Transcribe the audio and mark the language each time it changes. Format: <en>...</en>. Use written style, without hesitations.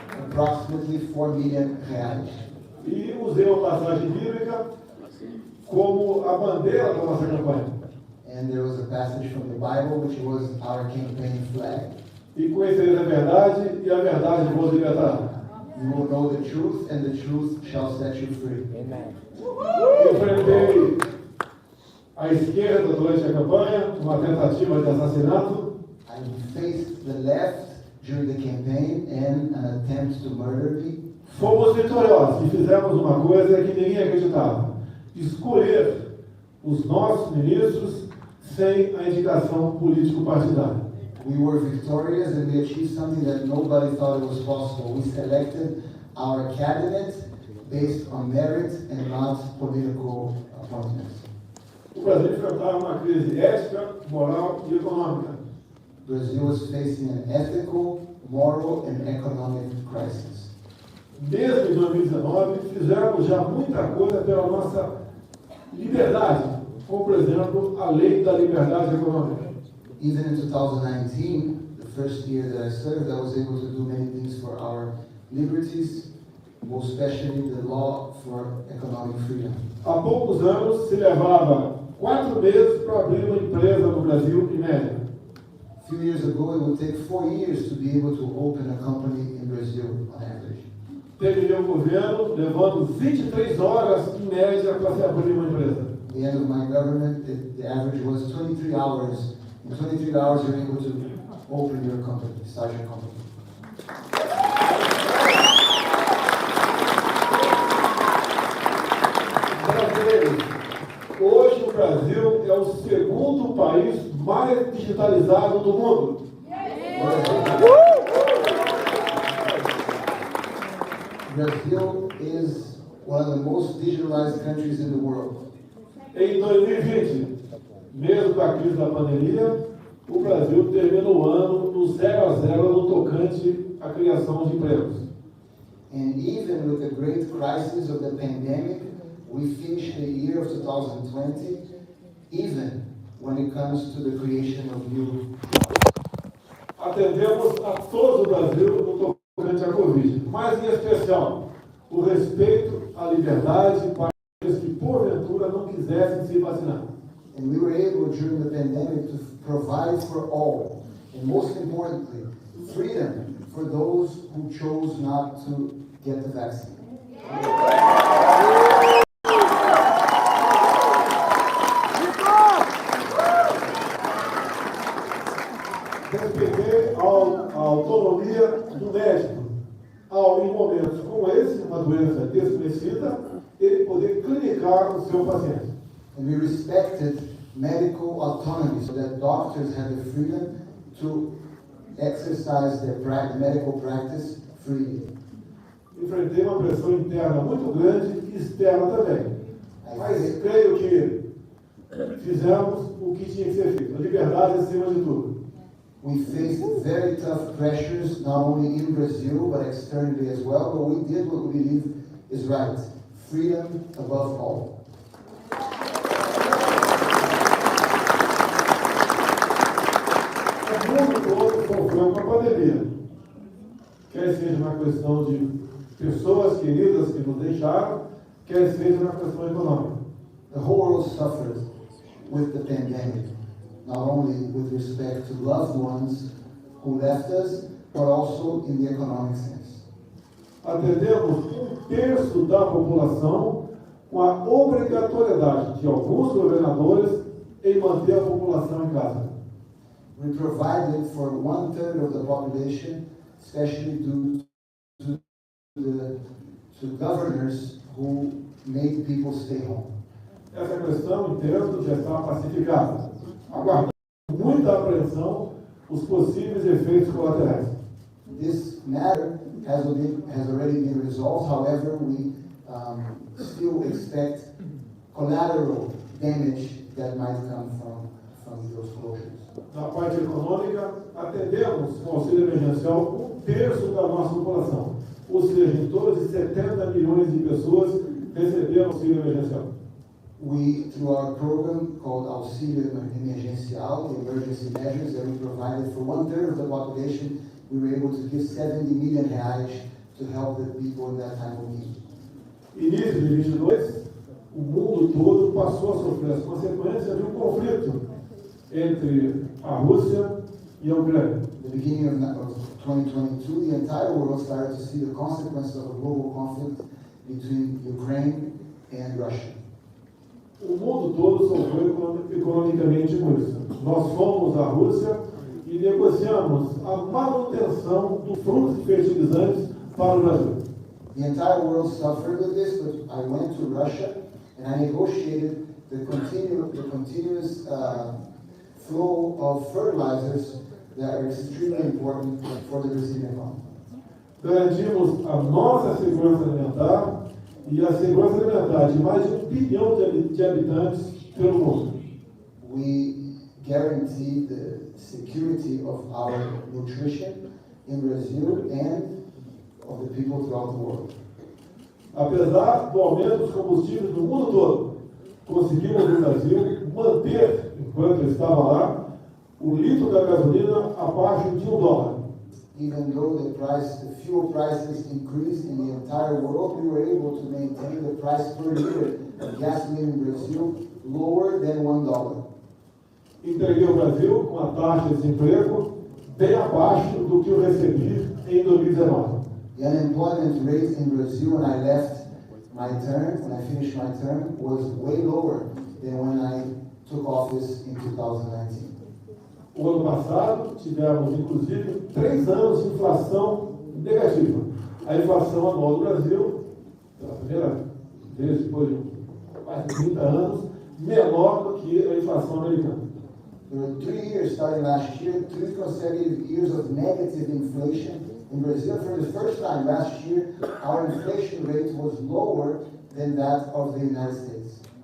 <en>Approximately 4 million reais.</en> <pt>E usei uma passagem bíblica como a bandeira da nossa campanha.</pt> <en>And there was a passage from the Bible which was our campaign flag.</en> <pt>E conhecereis a verdade, e a verdade vos libertará.</pt> <en>You will know the truth, and the truth shall set you free.</en> <pt>Enfrentei a esquerda durante a campanha, uma tentativa de assassinato,</pt> <en>I faced the left during the campaign and an attempt to murder me.</en> <pt>fomos vitoriosos e fizemos uma coisa que ninguém acreditava: escolher os nossos ministros sem a indicação político-partidária.</pt> <en>We were victorious and we achieved something that nobody thought it was possible. We selected our cabinet based on merit and not political appointments.</en> <pt>O Brasil enfrentava uma crise ética, moral e econômica.</pt> <en>Brazil was facing an ethical, moral, and economic crisis.</en> <pt>Desde 2019, fizemos já muita coisa pela nossa liberdade, como, por exemplo, a Lei da Liberdade Econômica.</pt> <en>Even in 2019, the first year that I served, I was able to do many things for our liberties, most especially the law for economic freedom.</en> <pt>Há poucos anos se levava 4 meses para abrir uma empresa no Brasil, em média.</pt> <en>A few years ago, it would take 4 years to be able to open a company in Brazil on average.</en> <pt>Teve meu governo levando 23 horas, em média, para se abrir uma empresa.</pt> <en>At the end of my government, the average was 23 hours. In 23 hours, you're able to open your company, start your company.</en> <pt>Brasileiros, hoje o Brasil é o segundo país mais digitalizado do mundo.</pt> <en>Brazil is one of the most digitalized countries in the world.</en> <pt>Em 2020, mesmo com a crise da pandemia, o Brasil termina o ano no 0-0 no tocante à criação de empregos.</pt> <en>And even with the great crisis of the pandemic, we finished the year of 2020, even when it comes to the creation of new jobs.</en> <pt>Atendemos a todo o Brasil no tocante à Covid, mas em especial o respeito à liberdade para aqueles que porventura não quisessem se vacinar.</pt> <en>And we were able during the pandemic to provide for all, and most importantly, freedom for those who chose not to get the vaccine.</en> <pt>Respeitei a autonomia do médico, ao, em momentos como esse, uma doença desconhecida, ele poder clinicar o seu paciente.</pt> <en>And we respected medical autonomy so that doctors had the freedom to exercise their medical practice freely.</en> <pt>Enfrentei uma pressão interna muito grande e externa também. Mas creio que fizemos o que tinha que ser feito. A liberdade acima de tudo.</pt> <en>We faced very tough pressures, not only in Brazil, but externally as well, but we did what we believe is right. freedom above all.</en> <pt>O mundo todo sofreu com a pandemia. Quer seja uma questão de pessoas queridas que nos deixaram, quer seja uma questão econômica.</pt> <en>The whole world suffered with the pandemic, not only with respect to loved ones who left us, but also in the economic sense.</en> <pt>Atendemos 1/3 da população com a obrigatoriedade de alguns governadores em manter a população em casa.</pt> <en>We provided for 1/3 of the population, especially due to governors who made people stay home.</en> <pt>Essa questão, entendo, já está pacificada. Aguardando com muita apreensão os possíveis efeitos colaterais.</pt> <en>This matter has already been resolved. However, we still expect collateral damage that might come from those closures.</en> <pt>Na parte econômica, atendemos com auxílio emergencial 1/3 da nossa população. Ou seja, em torno de 70 milhões de pessoas receberam auxílio emergencial.</pt> <en>We, through our program called Auxílio Emergencial, the emergency measures that we provided for 1/3 of the population, we were able to give 70 million reais to help the people in that time of need.</en> <pt>Início de 22, o mundo todo passou a sofrer as consequências de um conflito entre a Rússia e a Ucrânia.</pt> <en>At the beginning of 2022, the entire world started to see the consequences of a global conflict between Ukraine and Russia.</en> <pt>O mundo todo sofreu economicamente com isso. Nós fomos à Rússia e negociamos a manutenção do fluxo de fertilizantes para o Brasil.</pt> <en>The entire world suffered with this, but I went to Russia and I negotiated the continuous flow of fertilizers that are extremely important for the Brazilian economy.</en> <pt>Garantimos a nossa segurança alimentar e a segurança alimentar de mais de 1 bilhão de habitantes pelo mundo.</pt> <en>We guarantee the security of our nutrition in Brazil and of the people throughout the world.</en> <pt>Apesar do aumento dos combustíveis no mundo todo, conseguimos no Brasil manter, enquanto eu estava lá, o litro da gasolina abaixo de $1.</pt> <en>Even though the fuel prices increased in the entire world, we were able to maintain the price per liter of gasoline in Brazil lower than $1.</en> <pt>Entreguei o Brasil com a taxa de desemprego bem abaixo do que eu recebi em 2019.</pt> <en>The unemployment rate in Brazil when I left my term, when I finished my term, was way lower than when I took office in 2019.</en> <pt>O ano passado, tivemos, inclusive, 3 anos de inflação negativa. A inflação anual do Brasil, pela primeira vez depois de quase 30 anos, menor do que a inflação americana.</pt> <en>There were 3 years starting last year, 3 consecutive years of negative inflation in Brazil. For the first time last year, our inflation rate was lower than that of the United States.</en>